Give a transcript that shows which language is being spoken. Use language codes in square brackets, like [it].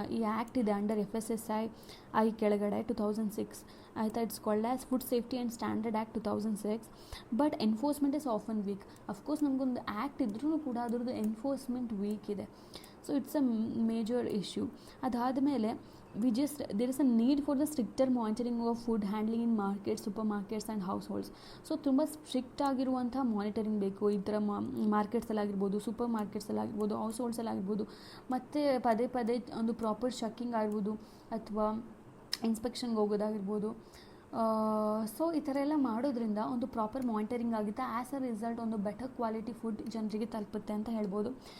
[kn] ಈ ಆ್ಯಕ್ಟ್ ಇದೆ under FSSAI ಕೆಳಗಡೆ 2006 ಆಯಿತಾ. [en] It's called as food safety and standard act 2006. But enforcement is often weak. [kn] Of course ನಮಗೊಂದು act ಇದ್ರೂ ಕೂಡ ಅದರದ್ದು ಎನ್ಫೋರ್ಸ್ಮೆಂಟ್ ವೀಕ್ ಇದೆ. [en] So it's a major issue. [kn] ಅದಾದಮೇಲೆ [en] there is a need for the stricter monitoring of food handling in markets, supermarkets and households. [kn] So ತುಂಬ strict ಆಗಿರುವಂಥ monitoring ಬೇಕು ಈ ಥರ ಮಾರ್ಕೆಟ್ಸಲ್ಲಿ ಆಗಿರ್ಬೋದು, ಸೂಪರ್ ಮಾರ್ಕೆಟ್ಸಲ್ಲಿ ಆಗಿರ್ಬೋದು, ಹೌಸ್ ಹೋಲ್ಡ್ಸಲ್ಲಿ ಆಗಿರ್ಬೋದು. ಮತ್ತು ಪದೇ ಒಂದು ಪ್ರಾಪರ್ ಚೆಕ್ಕಿಂಗ್ ಆಗಿರ್ಬೋದು ಅಥವಾ ಇನ್ಸ್ಪೆಕ್ಷನ್ಗೆ ಹೋಗೋದಾಗಿರ್ಬೋದು. ಸೊ ಈ ಥರ ಎಲ್ಲ ಮಾಡೋದ್ರಿಂದ ಒಂದು ಪ್ರಾಪರ್ ಮಾನಿಟರಿಂಗ್ ಆಗುತ್ತೆ. [en] as a result [kn] ಒಂದು ಬೆಟರ್ ಕ್ವಾಲಿಟಿ ಫುಡ್ ಜನರಿಗೆ ತಲುಪುತ್ತೆ ಅಂತ ಹೇಳ್ಬೋದು.